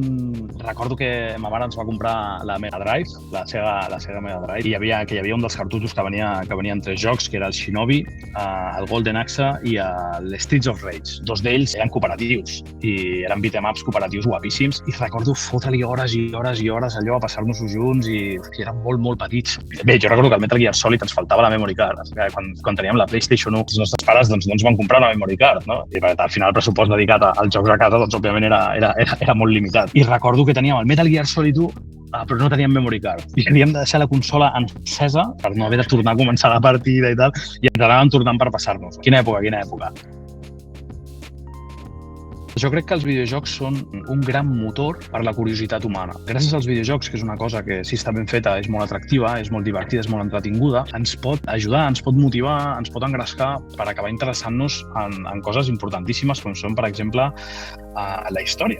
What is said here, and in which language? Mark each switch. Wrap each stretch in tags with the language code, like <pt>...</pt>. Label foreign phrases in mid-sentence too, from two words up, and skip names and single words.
<ca>Recordo que ma mare ens va comprar la Mega Drive, la Sega Mega Drive, i hi havia un dels cartutxos que venien 3 jocs, que era el Shinobi, el Golden Axe i el Streets of Rage. 2 d'ells eren cooperatius i eren beat-em-ups cooperatius guapíssims, i recordo fotre-li hores i hores i hores allò a passar-nos-ho junts, i érem molt petits. Bé, jo recordo que al Metal Gear Solid ens faltava la</ca> <en>memory card.</en> <ca>Quan teníem la PlayStation 1, els nostres pares no ens van comprar una</ca> <en>memory card,</en> <ca>no? I al final el pressupost dedicat als jocs a casa, doncs òbviament era molt limitat. I recordo que teníem el Metal Gear Solid 1, però no teníem</ca> <en>memory card.</en> <ca>I havíem de deixar la consola encesa per no haver de tornar a començar la partida i tal, i ens anàvem tornant per passar-nos. Quina època. Jo crec que els videojocs són un gran motor per la curiositat humana. Gràcies als videojocs, que és una cosa que, si està ben feta, és molt atractiva, és molt divertida, és molt entretinguda, ens pot ajudar, ens pot motivar, ens pot engrescar per acabar interessant-nos en coses importantíssimes, com són, per exemple, la història.</ca>